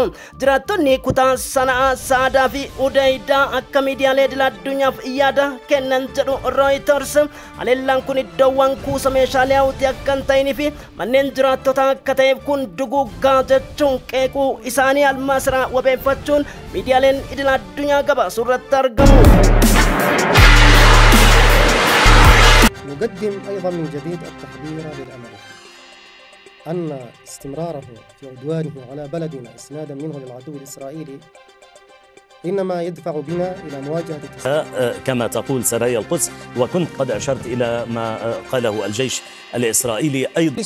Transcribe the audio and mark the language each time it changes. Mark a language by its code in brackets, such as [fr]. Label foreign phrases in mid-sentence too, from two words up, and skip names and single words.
[om] Jiraattonni kutaa Sana'aa, Sa'aadaa fi Udaydaa akka miidiyaalee idil-addunyaaf yaada kennan jedhu Reuters haleellaan kun iddoowwan kuusa meeshaalee hawwii akka hin ta'inii fi manneen jiraattota akka ta'eef kun duguggaa jechuun qeequu isaanii almaasraa wabeeffachuun miidiyaaleen idil-addunyaa gabaasu irratti argamu. [ar] نقدم أيضا من جديد التحذير للأمريكي أن استمراره في عدوانه على بلدنا إسنادا منه للعدو الإسرائيلي إنما يدفع بنا إلى مواجهة كما تقول سرايا القدس وكنت قد أشرت إلى ما قاله الجيش الإسرائيلي أيضا